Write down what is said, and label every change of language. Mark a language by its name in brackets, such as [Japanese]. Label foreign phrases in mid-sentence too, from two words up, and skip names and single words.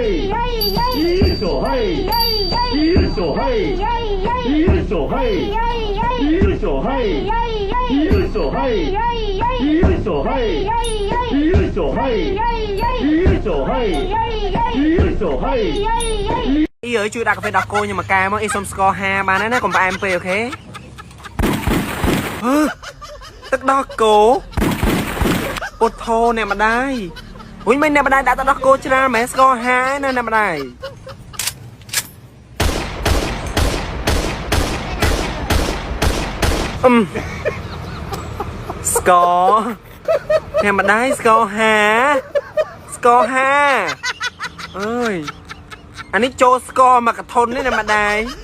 [Japanese] よいしょ、はい。よいしょ、はい。よいしょ、はい。よいしょ、はい。よいしょ、はい。よいしょ、はい。よいしょ、はい。よいしょ、はい。よいしょ、はい。 [Khmer] ý ơi ជួយដាក់កាហ្វេដល់កូនខ្ញុំមកកែមកអ៊ីសុំស្ករ5បានណាកុំផ្អែមពេកអូខេទឹកដោះគោពុតធោអ្នកម្ដាយវិញមិនអ្នកម្ដាយដាក់ទឹកដោះគោច្រើនមែនស្ករ5ណាអ្នកម្ដាយ ស្ករអ្នកម្ដាយស្ករ5អើយអានេះចូលស្ករមកកធននេះណាម្ដាយ